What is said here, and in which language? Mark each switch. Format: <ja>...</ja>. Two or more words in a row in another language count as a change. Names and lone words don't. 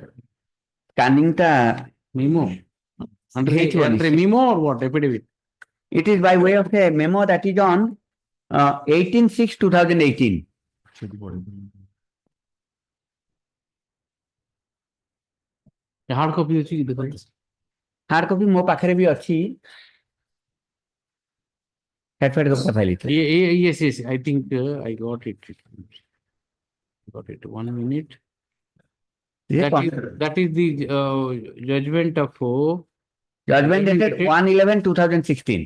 <en>Scanning the memo. Under H1. a memo or what? Affidavit? It is by way of a memo that is on 18/6/2018. Hard copy</en> <or>ଅଛି କି?</or> <en>Hard copy</en> <or>ମୋ ପାଖରେ ବି ଅଛି.</or> <en>Yes, I think I got it. Got it. 1 minute. That is the judgment of judgment dated 1/11/2016.</en>